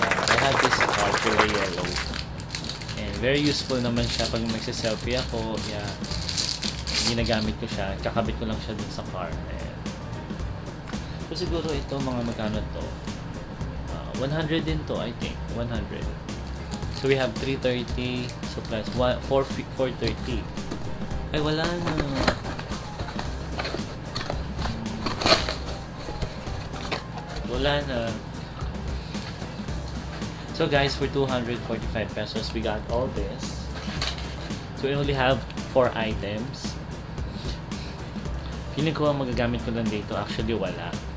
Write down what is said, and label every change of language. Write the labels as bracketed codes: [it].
[en] I have this car color yellow. And very useful [tl] naman siya pag magsa-selfie ako. Yeah. Ginagamit ko siya. Kakabit ko lang siya dun sa car. Ayan. So siguro ito mga magkano to? [en] 100 din to, I think. 100. So we have 330. So plus 430. [tl] Ay wala na. Wala na. [en] So guys, for 245 pesos, we got all this. So we only have 4 items. [tl] Feeling ko ang magagamit ko lang dito, actually wala.